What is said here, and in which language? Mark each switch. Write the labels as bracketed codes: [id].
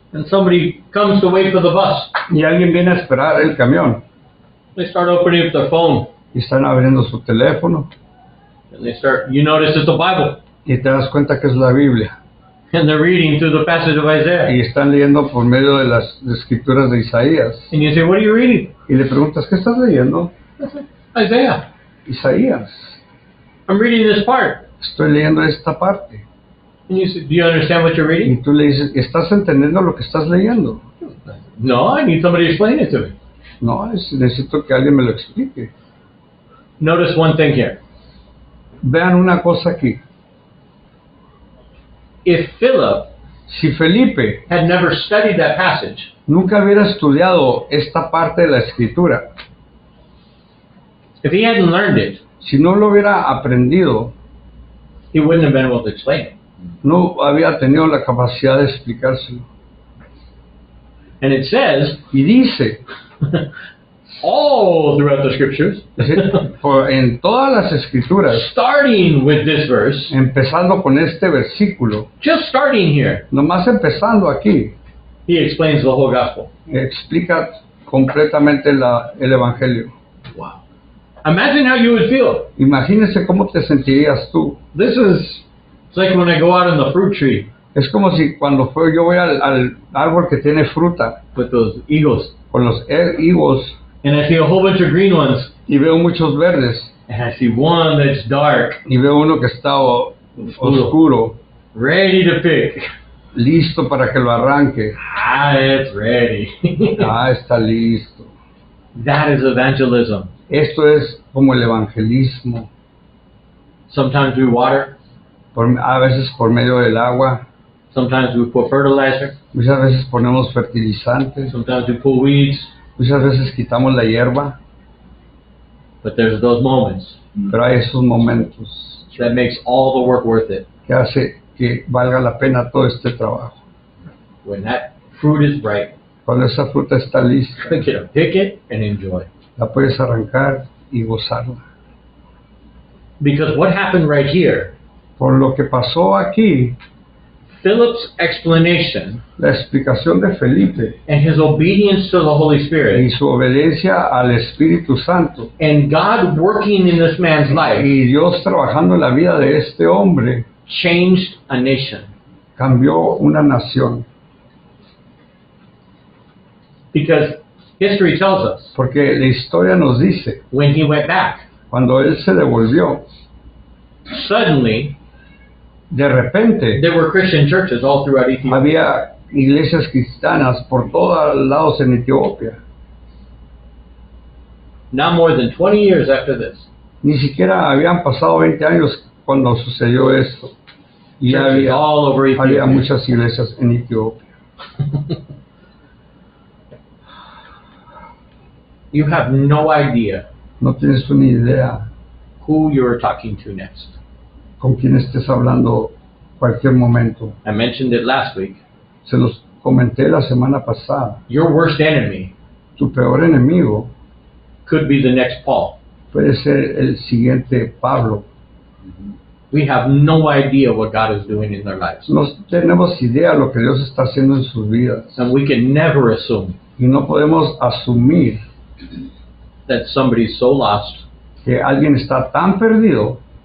[en] And somebody comes to wait for the bus. [es] y alguien viene a esperar el camión [en] They start opening up their phone. [es] y están abriendo su teléfono [en] And you notice it's the Bible. [es] y te das cuenta que es la Biblia [en] And they're reading through the passage of Isaiah. [es] y están leyendo por medio de las escrituras de Isaías [en] And you say, what are you reading? [es] y le preguntas, ¿qué estás leyendo? [en] Isaiah. [es] Isaías. [en] I'm reading this part. [es] Estoy leyendo esta parte. [en] And you say, do you understand what you're [es] Y [en] reading? [es] tú le dices, ¿estás entendiendo lo que estás leyendo? [en] No, I need somebody to explain it to me. [es] No, necesito que alguien me lo explique. [en] Notice one thing here. [es] Vean una cosa aquí. [en] If Philip [es] Si Felipe [en] had never studied that passage, [es] nunca hubiera estudiado esta parte de la escritura, [en] if he hadn't learned it, [es] si no lo hubiera aprendido, [en] he wouldn't have been able to explain it. [es] no había tenido la capacidad de explicárselo. [en] And it says, [es] Y dice, [en] all throughout the scriptures, [es] en todas las escrituras, [en] starting with this verse, [es] empezando con este versículo, [en] just starting here, [es] nomás empezando aquí, [en] he explains the whole gospel. [es] explica completamente el Evangelio. [en] Wow. Imagine how you would feel. [es] Imagínese cómo te sentirías tú. [en] It's like when I go out on the fruit tree [es] Es como si cuando yo voy al árbol que tiene fruta, [en] with those eagles, [es] con los higos, [en] and I see a whole bunch of green ones, [es] y veo muchos verdes, [en] and I see one that's dark, [es] y veo uno que está oscuro, [en] ready to pick. [es] listo para que lo arranque. [en] Ah, it's ready. [es] Está listo. [en] That is evangelism. [es] Esto es como el evangelismo. [en] Sometimes we water, [es] A veces por medio del agua, [en] sometimes we put fertilizer, [es] muchas veces ponemos fertilizantes, [en] sometimes we pull weeds, [es] muchas veces quitamos la hierba, [en] but there's those moments [es] pero hay esos momentos [en] that makes all the work worth it. [es] que hace que valga la pena todo este trabajo. [en] When that fruit is ripe, [es] Cuando esa fruta está lista, [en] you get to pick it and enjoy. [es] la puedes arrancar y gozarla. [en] Because what happened right here, [es] Por lo que pasó aquí, [en] Philip's explanation [es] la explicación de Felipe [en] and his obedience to the Holy [es] y [en] Spirit [es] su obediencia al Espíritu Santo [en] and God working in this man's life [es] y Dios trabajando en la vida de este hombre [en] changed a nation. [es] cambió una nación. [en] Because history tells us [es] Porque la historia nos dice, [en] when he went back, [es] cuando él se devolvió, [en] suddenly [es] de repente [en] there were Christian churches all throughout Ethiopia. [es] había iglesias cristianas por todos lados en Etiopía. [en] Not more than 20 years after this, [es] Ni siquiera habían pasado 20 años cuando sucedió esto. Y [en] churches [es] había [en] all over Ethiopia. [es] muchas iglesias en Etiopía. [en] You have no idea [es] No tienes una idea [en] who you're talking to next. [es] con quién estés hablando cualquier momento. [en] I mentioned it last week. [es] Se los comenté la semana pasada. [en] Your worst enemy [es] Tu peor enemigo [en] could be the next Paul. [es] puede ser el siguiente Pablo. [en] We have no idea what God is doing in their lives. [es] No tenemos idea de lo que Dios está haciendo en sus vidas. [en] And we can never assume [es] Y no podemos asumir [en] that somebody's so lost [es] que alguien está tan perdido